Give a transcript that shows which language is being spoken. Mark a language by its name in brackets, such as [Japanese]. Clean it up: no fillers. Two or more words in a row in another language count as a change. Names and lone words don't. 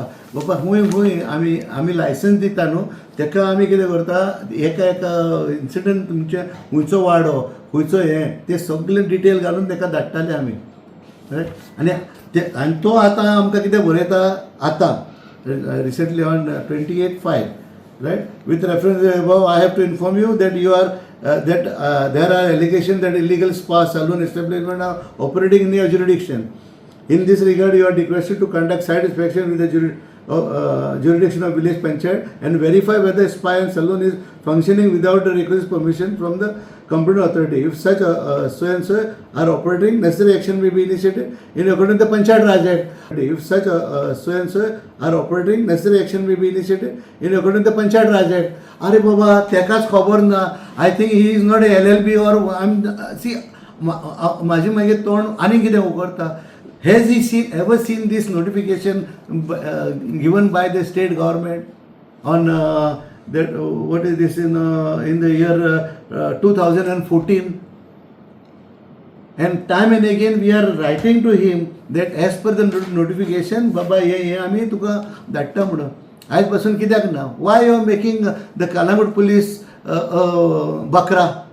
[Konkani] बाबा हूंय आमी लायसन्स दिता न्हू, तेका आमी कितें करता एका इन्सिडंट तुमचे खंयचो वाडो खंयचो हें ते सगळें डिटेल घालून तेका धाडटाले आमी. रायट. आनी तो आतां आमकां कितें बरयता आतां [English] recently on [Konkani] 28/5. [English] Right? With reference to the above, I have to inform you that there are allegations that illegal spa salon establishments are operating in your jurisdiction. In this regard, you are requested to conduct site inspection with the jurisdiction of village panchayat and verify whether spa and salon is functioning without the requisite permission from the competent authority. If such so and so are operating, necessary action may be initiated in accordance with the Panchayat Raj Act. If such so and so are operating, necessary action may be initiated in accordance with the Panchayat Raj Act. [Konkani] अरे बाबा तेकाच खबर ना. [English] I think he is not a LLB or see [Konkani] माझी मागीर तोंड आनी कितें उगडटा. [English] Has he ever seen this notification given by the state government on that what is this in the year 2014? And time and again we are writing to him that as per the notification [Konkani] बाबा हे आमी तुका धाडटा म्हणून. आयज पासून कित्याक ना? [English] Why you are making the Kalangut police बकरा?